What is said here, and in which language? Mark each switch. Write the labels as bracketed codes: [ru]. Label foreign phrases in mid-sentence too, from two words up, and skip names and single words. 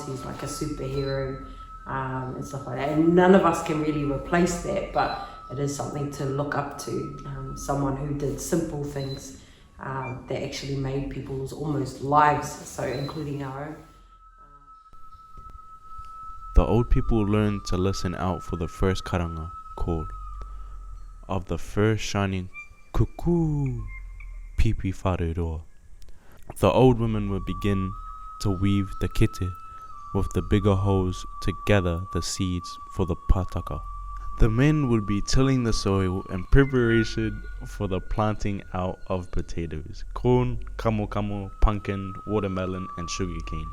[en] He was like a superhero and stuff like that, and none of us can really replace that, but it is something to look up to, someone who did simple things that actually made people's almost lives, so including our own. The old people learned to listen out for the first karanga call of the first shining [mi] kuku pipi whareroa. [en] The old women would begin to weave the kete with the bigger hoes to gather the seeds for the pataka. The men would be tilling the soil in preparation for the planting out of potatoes, corn, kamo, pumpkin, watermelon, and sugarcane.